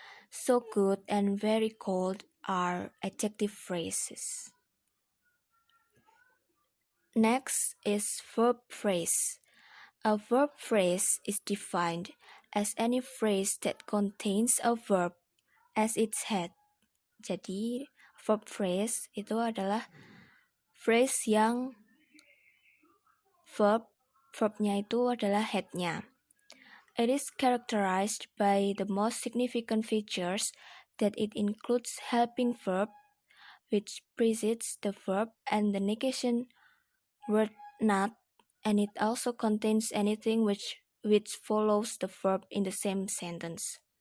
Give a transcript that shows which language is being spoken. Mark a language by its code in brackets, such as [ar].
[en] So good and very cold are adjective phrases. Next is verb phrase. A verb phrase is defined as any phrase that contains a verb as its head. [id] Jadi, verb phrase itu adalah phrase yang verbnya itu adalah headnya. [en] It is characterized by the most significant features that it includes helping verb, which precedes the verb, and the negation word not, and it also contains anything which follows the verb in the same sentence.